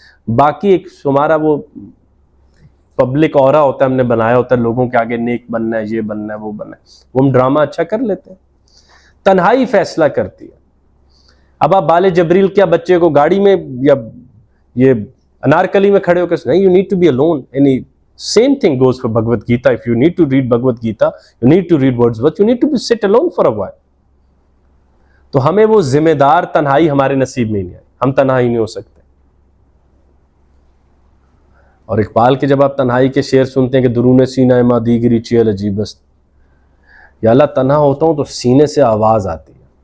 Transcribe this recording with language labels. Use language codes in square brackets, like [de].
[ur] باقی ایک ہمارا وہ پبلک اورا ہوتا ہے, ہم نے بنایا ہوتا ہے لوگوں کے آگے نیک بننا ہے, یہ بننا ہے, وہ بننا ہے, وہ ہم ڈرامہ اچھا کر لیتے ہیں. تنہائی فیصلہ کرتی ہے. اب آپ بال جبریل کیا بچے کو گاڑی میں یا یہ انارکلی میں کھڑے ہو کے نہیں, [en] You need to be alone. Any same thing goes for Bhagavad Gita. If you need to read Bhagavad Gita, you need to read Wordsworth, you need to sit alone for a while. [ur] تو ہمیں وہ ذمہ دار تنہائی ہمارے نصیب میں ہی نہیں آئی. ہم تنہائی نہیں ہو سکتے. اور اقبال کے جب آپ تنہائی کے شعر سنتے ہیں کہ [fa] درون سینہ ما دیگری چیل عجیب است، [ur] یا اللہ تنہا ہوتا ہوں تو سینے سے آواز آتی ہے.